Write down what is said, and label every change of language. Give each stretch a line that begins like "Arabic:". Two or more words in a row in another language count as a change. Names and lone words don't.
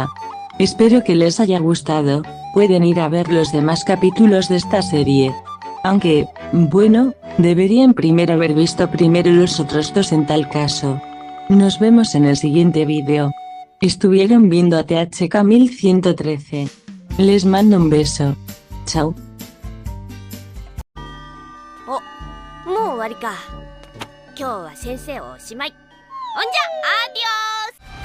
Spanish: Espero que les haya gustado, pueden ir a ver los demás capítulos de esta serie. Aunque, bueno, deberían primero haber visto primero los otros dos en tal caso. Nos vemos en el siguiente vídeo. Estuvieron viendo a THK 1113. Les mando un beso. Chao.
Japanese: お、もう終わりか。今日は先生おしまい。ほんじゃ、アディオス。